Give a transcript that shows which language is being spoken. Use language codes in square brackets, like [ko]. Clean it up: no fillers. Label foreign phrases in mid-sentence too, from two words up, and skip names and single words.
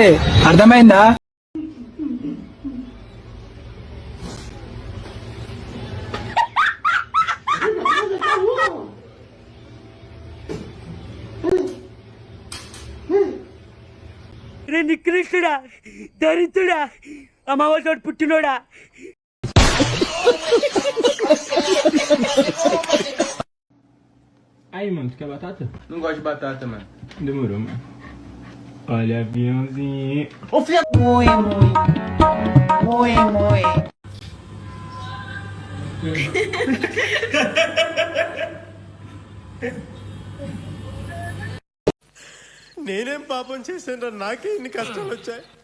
[te] అర్థమైందా? నికృష్టుడా, దరిద్రుడా, అమావాస పుట్టినోడా. [pt] Aí, mano, tu quer batata? Não gosto de batata, mano. Demorou, mano. Olha, aviãozinho. Ô filha Mui. [te] నేనేం పాపం చేశాను? నాకే ఇన్ని కష్టాలు వచ్చాయి.